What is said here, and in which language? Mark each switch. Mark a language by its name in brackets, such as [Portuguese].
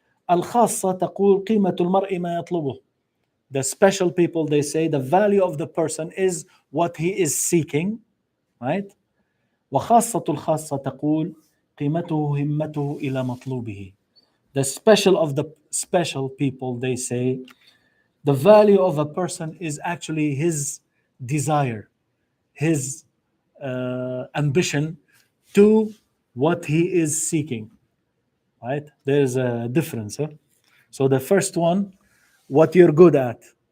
[Arabic] الخاصة تقول قيمة المرء ما يطلبه. [English] The special people, they say the value of the person is what he is seeking, right? [Arabic] وخاصة الخاصة تقول قيمته همته إلى مطلوبه. [English] The special of the special people, they say the value of a person is actually his desire, his ambition to what he is seeking, right? There's a difference. So the first one, what you're good at.